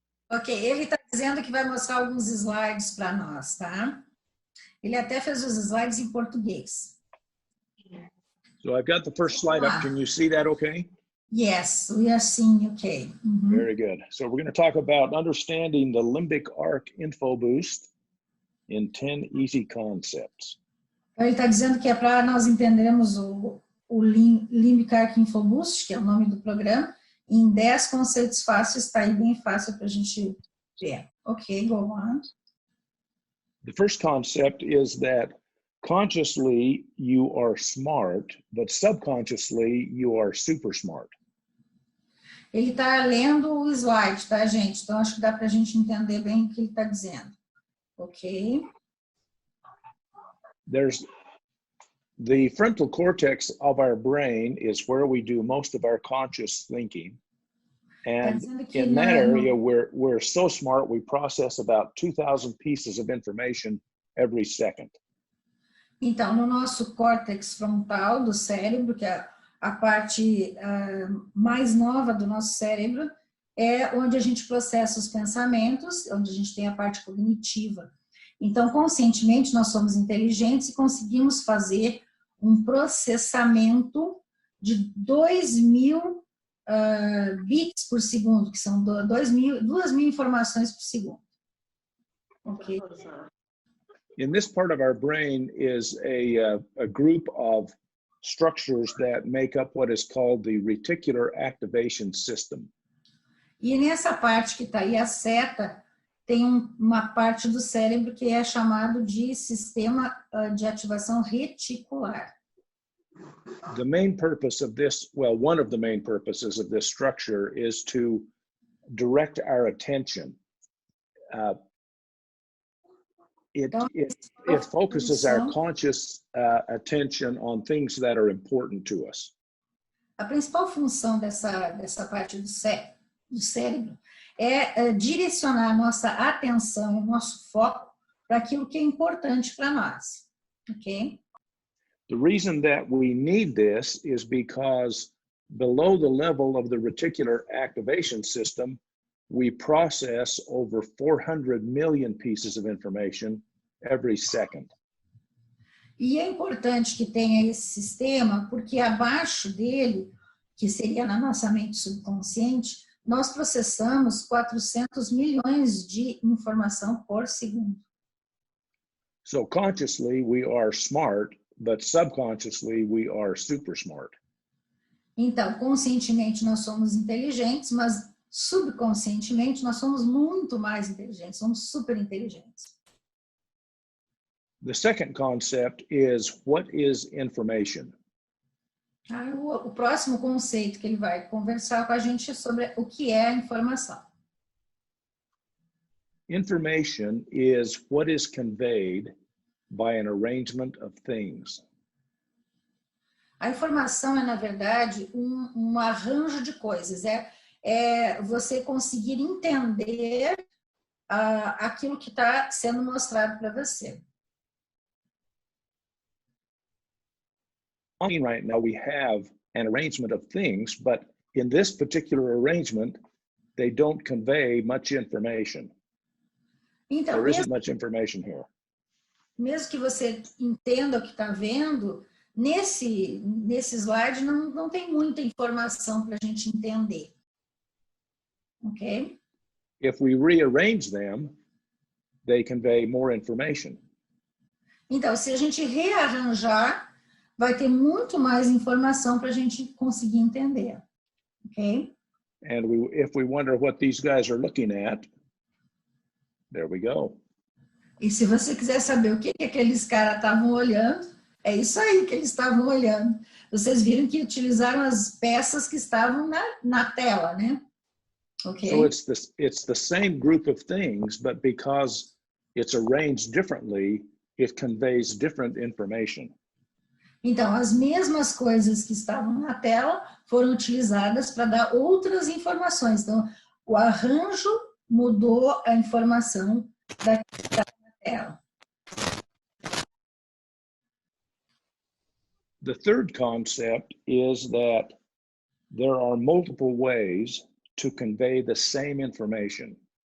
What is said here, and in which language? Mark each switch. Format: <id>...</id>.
<pt>Ok, ele está dizendo que vai mostrar alguns slides para nós, tá? Ele até fez os slides em português.</pt> <en>So I've got the first slide up. Can you see that okay? Yes, we are seeing okay. Very good. So we're going to talk about understanding the limbic arc info boost in 10 easy concepts.</en> <pt>Ele está dizendo que é para nós entendermos o Limbic Arc Info Boost, que é o nome do programa, em 10 conceitos fáceis, está aí bem fácil para a gente ver.</pt> <en>Ok, go on. The first concept is that consciously you are smart, but subconsciously you are super smart.</en> <pt>Ele está lendo o slide, tá, gente? Então, acho que dá para a gente entender bem o que ele está dizendo. Ok?</pt> <en>There's the frontal cortex of our brain is where we do most of our conscious thinking. And in that area, we're so smart, we process about 2,000 pieces of information every second.</en> <pt>Então, no nosso córtex frontal do cérebro, que é a parte mais nova do nosso cérebro, é onde a gente processa os pensamentos, onde a gente tem a parte cognitiva. Então, conscientemente, nós somos inteligentes e conseguimos fazer um processamento de 2.000 bits por segundo, que são 2.000 informações por segundo. Ok.</pt> <en>In this part of our brain is a group of structures that make up what is called the reticular activation system.</en> <pt>E nessa parte que está aí, a seta, tem uma parte do cérebro que é chamado de sistema de ativação reticular.</pt> <en>The main purpose of this, well, one of the main purposes of this structure is to direct our attention. It focuses our conscious attention on things that are important to us.</en> <pt>A principal função dessa parte do cérebro é direcionar nossa atenção, nosso foco para aquilo que é importante para nós, ok?</pt> <en>The reason that we need this is because below the level of the reticular activation system, we process over 400 million pieces of information every second.</en> <pt>E é importante que tenha esse sistema, porque abaixo dele, que seria na nossa mente subconsciente, nós processamos 400 milhões de informação por segundo.</pt> <en>So consciously we are smart, but subconsciously we are super smart.</en> <pt>Então, conscientemente nós somos inteligentes, mas subconscientemente nós somos muito mais inteligentes, somos super inteligentes.</pt> <en>The second concept is what is information?</en> <pt>O próximo conceito que ele vai conversar com a gente é sobre o que é a informação.</pt> <en>Information is what is conveyed by an arrangement of things.</en> <pt>A informação é, na verdade, um arranjo de coisas. É você conseguir entender aquilo que está sendo mostrado para você.</pt> <en>Right now we have an arrangement of things, but in this particular arrangement, they don't convey much information.</en> <pt>Então,</pt> <en>there isn't much information here.</en> <pt>Mesmo que você entenda o que está vendo, nesse slide não tem muita informação para a gente entender. Ok?</pt> <en>If we rearrange them, they convey more information.</en> <pt>Então, se a gente rearranjar, vai ter muito mais informação para a gente conseguir entender. Ok?</pt> <en>And if we wonder what these guys are looking at, there we go.</en> <pt>E se você quiser saber o que aqueles caras estavam olhando, é isso aí que eles estavam olhando. Vocês viram que utilizaram as peças que estavam na tela, né? Okay.</pt> <en>So it's the same group of things, but because it's arranged differently, it conveys different information.</en> <pt>Então, as mesmas coisas que estavam na tela foram utilizadas para dar outras informações. Então, o arranjo mudou a informação da que estava na tela.</pt> <en>The third concept is that there are multiple ways to convey the same information.</en>